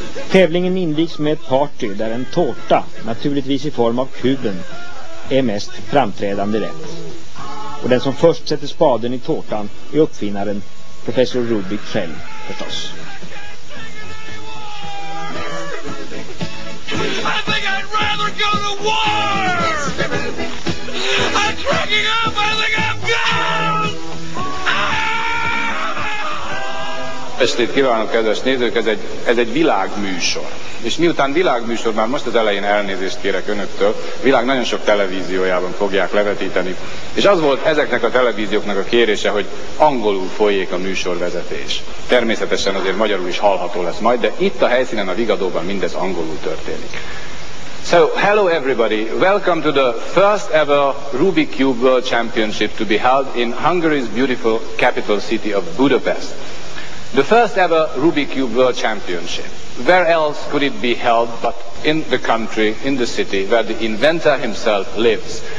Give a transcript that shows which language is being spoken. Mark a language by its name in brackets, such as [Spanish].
[Swedish] Tävlingen invigs med ett party där en tårta, naturligtvis i form av kuben, är mest framträdande rätt. Och den som först sätter spaden i tårtan är uppfinnaren, professor Rubik själv förstås. [English] I think I'd rather go to war! I'm cracking up! I think I'm gone! [Hungarian] Estét kívánok, kedves nézők, ez egy világműsor. És miután világműsor, már most az elején elnézést kérek önöktől, világ nagyon sok televíziójában fogják levetíteni. És az volt ezeknek a televízióknak a kérése, hogy angolul folyjék a műsorvezetés. Természetesen azért magyarul is hallható lesz majd, de itt a helyszínen, a Vigadóban mindez angolul történik. [English] So, hello everybody. Welcome to the first ever Rubik Cube World Championship to be held in Hungary's beautiful capital city of Budapest. The first ever Rubik Cube World Championship. Where else could it be held but in the country, in the city, where the inventor himself lives?